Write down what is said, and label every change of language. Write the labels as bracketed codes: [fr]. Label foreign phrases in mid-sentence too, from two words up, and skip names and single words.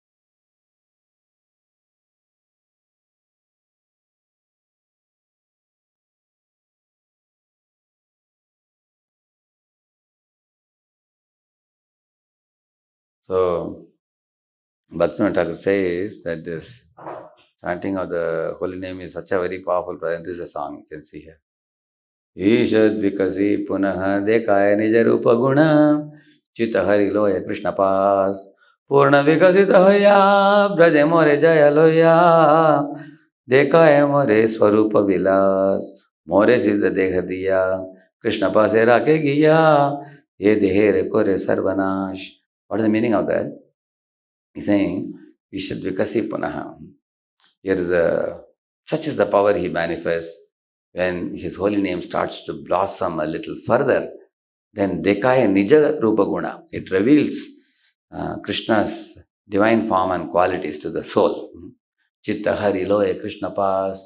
[en] So, Bhaktivinoda Thakur says that this chanting of the holy name is such a very powerful prayer. This is a song you can see here. [bn] ঈষদ বিকসি পুনঃ দেখায় নিজ রূপ গুণ চিত হরি লয় কৃষ্ণ পাশ পূর্ণ বিকসিত হইয়া ব্রজ মোরে যায় লইয়া দেখায় মোরে স্বরূপ বিলাস মোরে সিদ্ধ দেহ দিয়া কৃষ্ণ পাশে রাখে গিয়া এ দেহের করে সর্বনাশ. [en] What is the meaning of that? He's saying [bn] ঈষদ বিকসি পুনঃ. [en] Here is such is the power he manifests when his holy name starts to blossom a little further. Then [bn] দেখায় নিজ রূপ গুণ. [en] It reveals Krishna's divine form and qualities to the soul. [bn] চিত্ত হরি লয় কৃষ্ণ পাশ.